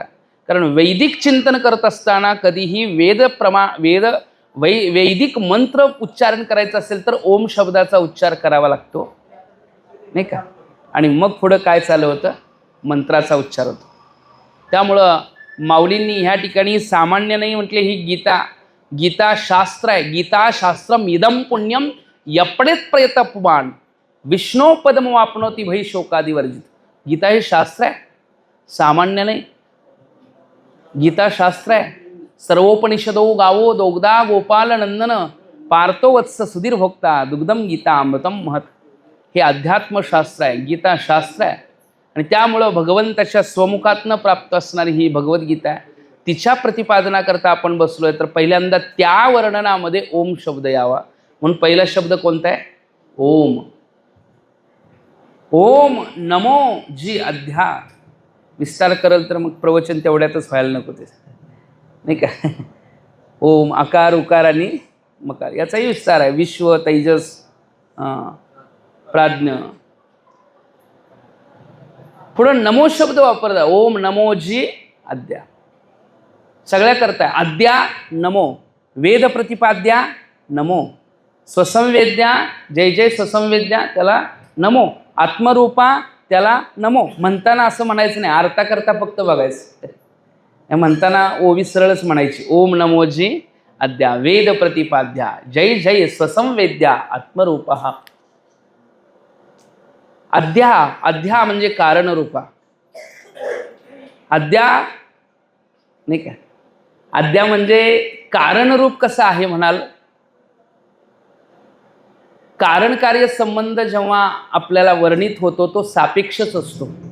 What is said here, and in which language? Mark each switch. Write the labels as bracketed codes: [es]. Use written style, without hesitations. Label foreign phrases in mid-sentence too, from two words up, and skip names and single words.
[mr] कारण वैदिक चिंतन करत असताना कधीही वैदिक मंत्र उच्चारण करायचं असेल तर ओम शब्दाचा उच्चार करावा लागतो, नाही का. आणि मग पुढं काय चालू होतं, मंत्राचा उच्चार होतो. त्यामुळं माऊलींनी ह्या ठिकाणी सामान्य नाही म्हटले, ही गीता शास्त्र आहे. [sa] गीता शास्त्रम इदम पुण्यम यपडेत प्रयतपमान विष्णू पदम वापनोती भई शोकादी वर्जित. [mr] गीता हे शास्त्र आहे, सामान्य नाही. गीता शास्त्र आहे. [sa] सर्वोपनिषदो गावो दोग्धा गोपाल नंदन पार्थो वत्स सुधीर भोक्ता दुग्धम गीता अमृतम महत. [mr] हे अध्यात्मशास्त्र आहे, गीता शास्त्र आहे. आणि त्यामुळं भगवंताच्या स्वमुखातनं प्राप्त असणारी ही भगवद्गीता आहे. तिच्या प्रतिपादनाकरता आपण बसलोय, तर पहिल्यांदा त्या वर्णनामध्ये ओम शब्द यावा. म्हणून पहिला शब्द कोणता आहे, ओम. ओम नमो जी अध्या. विस्तार करल तर मग प्रवचन तेवढ्यातच व्हायला नको ते, नाही का. ओम आकार उकार आणि मकार याचाही विस्तार आहे. विश्व तेजस प्राज्ञ. पुढं नमो शब्द वापरला. ओम नमो जी अद्या. सगळ्या करताय. अद्या नमो, वेद प्रतिपाद्या नमो, स्वसंवेद्या जय जय स्वसंवेद्या त्याला नमो, आत्मरूपा त्याला नमो. म्हणताना असं म्हणायचं नाही, अर्था करता फक्त बघायचं. म्हणताना ओवी सरळच म्हणायची. ओम नमो जी अद्या वेद प्रतिपाद्या जय जय स्वसंवेद्या आत्मरूपा. अद्या, अद्या म्हणजे कारणरूपा. अद्या नाही का. अद्या म्हणजे कारणरूप कसं आहे म्हणाल. कारण कार्य संबंध जेव्हा आपल्याला वर्णित होतो तो सापेक्षच असतो.